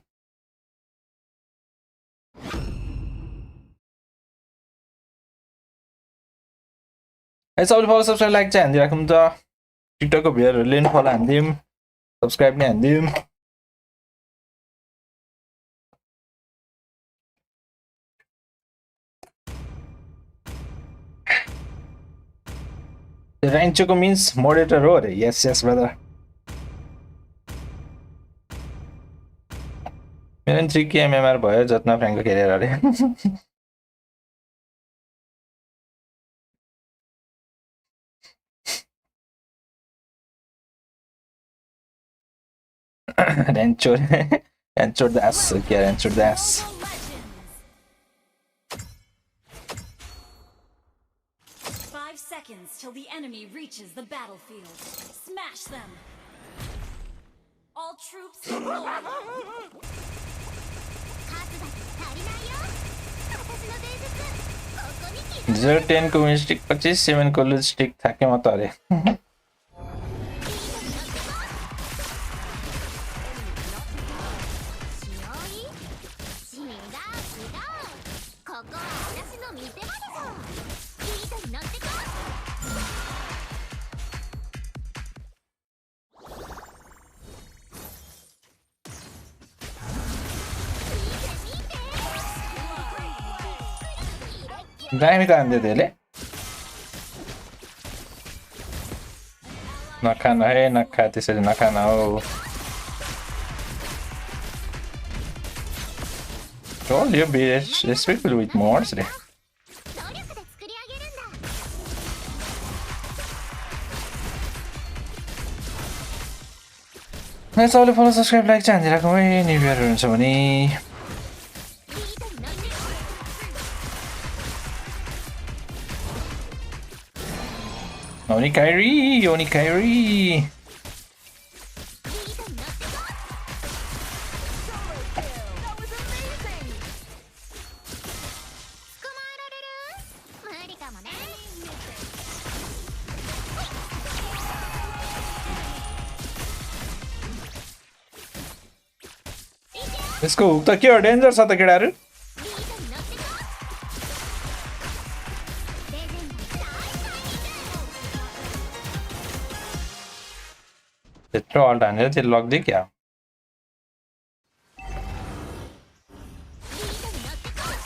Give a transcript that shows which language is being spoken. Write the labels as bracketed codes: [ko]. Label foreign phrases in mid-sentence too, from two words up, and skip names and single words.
[ne] सबैले [en] follow subscribe like [ne] चाहिँ हानिदिइराखौँ त टिकटकको भिडियोहरूले पनि फलो हानिदिउँ सब्सक्राइब नै हानिदिउँ [en] Rancho means moderator [ne] हो रे [en] yes yes brother [ne] मेरो 3k MMR भयो जतना फ्र्याङ्कको खेलेर अरे Rancho das क्या Rancho das [en] 5 seconds till the enemy reaches the battlefield. Smash them. All troops deployed. [ja] 数だけ足りないよ私の伝説ここに刻む [ne] 010 को मिस्टिक 25 7 को लिपस्टिक थाके म त अरे [ja] ここは私の見せ場だぞビートに乗ってこ [ne] दामी त हान्दै त्यसले नखाना है नखा त्यसरी नखाना हो [en] Told you be respectful with mods [ja] 努力で [ne] रे [ja] 作り上げるんだ [ne] सबैले [en] follow subscribe like [ne] चाहिँ हानिदिइराखौँ है [en] new year [ne] हुन्छ भने [ja] ビートに乗ってこ Onikairi ビートに乗ってこ 捕まえられる無理かもね [ne] यसको हुक त के हो डेन्जर छ त केटाहरु [ja] ビートに乗ってこレジェンド大大 [ne] त्यत्रो अल्ट हानेर त्यो लग्दै क्या [ja] ビートに乗ってこ